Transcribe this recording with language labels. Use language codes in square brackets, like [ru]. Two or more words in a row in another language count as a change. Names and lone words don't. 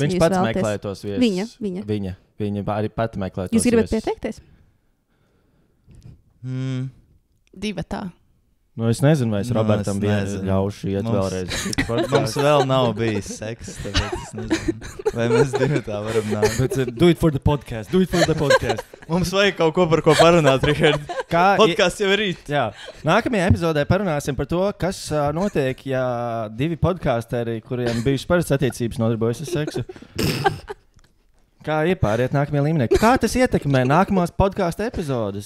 [lv] Viņš pats meklē tos viesus. Viņa arī pati meklē tos viesus. Jūs gribat pieteikties? Divatā. Es nezinu, vai es Robertam ļaušu iet vēlreiz. Mums vēl nav bijis seks, tāpēc es nezinu. Vai mēs divatā varam nākt? [en] Bet do it for the podcast. [lv] Mums vajag kaut ko par ko parunāt, Richard. Podcasts jau ir rīt. Jā. Nākamajā epizodē parunāsim par to, kas notiek, ja 2 podkāsteri, kuriem bijušas parastas attiecības, nodarbojas ar seksu. Kā iepāriet nākamajā līmenī? Kā tas ietekmē nākamās podkāstu epizodes?